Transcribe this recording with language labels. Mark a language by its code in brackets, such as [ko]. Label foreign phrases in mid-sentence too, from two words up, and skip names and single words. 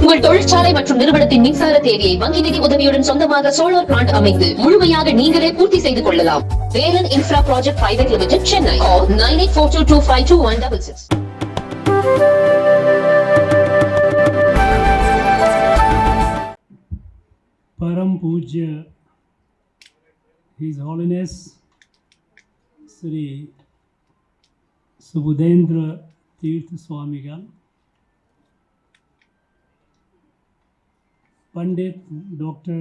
[ta] உங்கள் தொழிற்சாலை மற்றும் நிறுவனத்தின் மின்சார தேவையை வங்கி நிதி உதவியுடன் சொந்தமாக சோலார் பிளான்ட் அமைத்து முழுமையாக நீங்களே பூர்த்தி செய்து கொள்ளலாம். வேலன் இன்ஃப்ரா ப்ராஜெக்ட் பிரைவேட் லிமிடெட், சென்னை. [en] Call 9842252166. [sa] परम पूज्य [en] His Holiness Sri Subudhendra Tirth Swamigal, Pandit Dr.